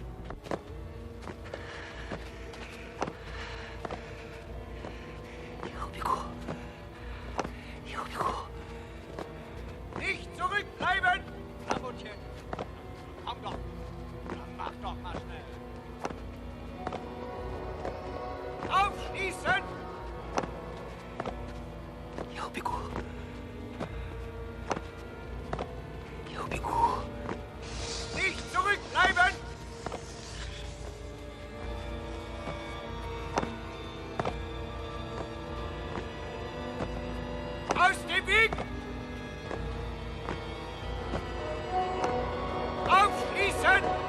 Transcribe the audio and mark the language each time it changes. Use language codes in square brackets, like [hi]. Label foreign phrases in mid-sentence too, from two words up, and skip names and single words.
[de] Nicht zurückbleiben! Ramutchen, komm doch! Dann mach doch mal schnell! Aufschließen! [ru] Я убегу. Я убегу. [de] Nicht zurückbleiben! Aus dem Weg! Aufschließen!